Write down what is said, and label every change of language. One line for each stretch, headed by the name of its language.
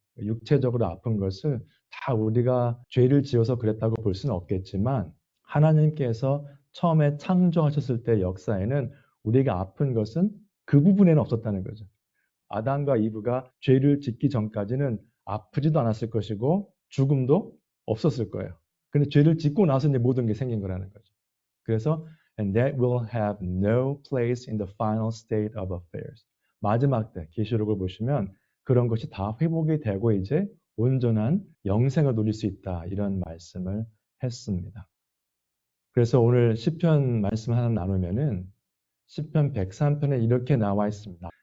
Korean: 육체적으로 아픈 것을 다 우리가 죄를 지어서 그랬다고 볼 수는 없겠지만 하나님께서 처음에 창조하셨을 때 역사에는 우리가 아픈 것은 그 부분에는 없었다는 거죠. 아담과 이브가 죄를 짓기 전까지는 아프지도 않았을 것이고 죽음도 없었을 거예요. 근데 죄를 짓고 나서 이제 모든 게 생긴 거라는 거죠. 그래서
English: and that will have no place in the final state of affairs.
Korean: 마지막 때 계시록을 보시면 그런 것이 다 회복이 되고 이제 온전한 영생을 누릴 수 있다. 이런 말씀을 했습니다. 그래서 오늘 시편 말씀 하나 나누면은 시편 103편에 이렇게 나와 있습니다.